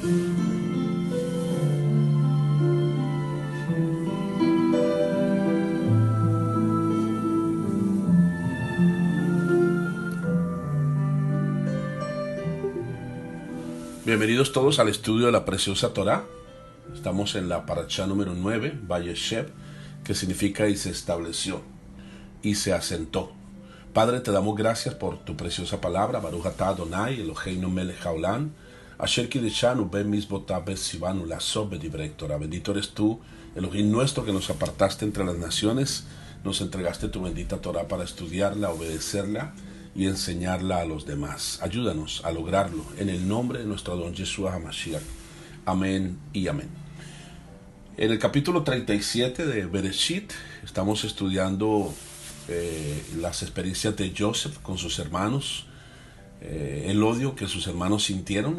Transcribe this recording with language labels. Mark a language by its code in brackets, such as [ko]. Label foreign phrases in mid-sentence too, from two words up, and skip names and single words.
[es] Bienvenidos todos al estudio de la preciosa Torá. Estamos en la parashá número 9, Vayeshev, que significa y se estableció, y se asentó. Padre, te damos gracias por tu preciosa palabra. [he] ברוך אתה אדוני אלוהינו מלך העולם אשר קדשנו במצוותיו וציוונו לעסוק בדברי תורה. [es] Bendito eres tú, Elohim nuestro, que nos apartaste entre las naciones, nos entregaste tu bendita Torá para estudiarla, obedecerla y enseñarla a los demás. Ayúdanos a lograrlo en el nombre de nuestro Don Yeshua HaMashiach. Amén y amén. En el capítulo 37 de Bereshit estamos estudiando las experiencias de Joseph con sus hermanos, el odio que sus hermanos sintieron.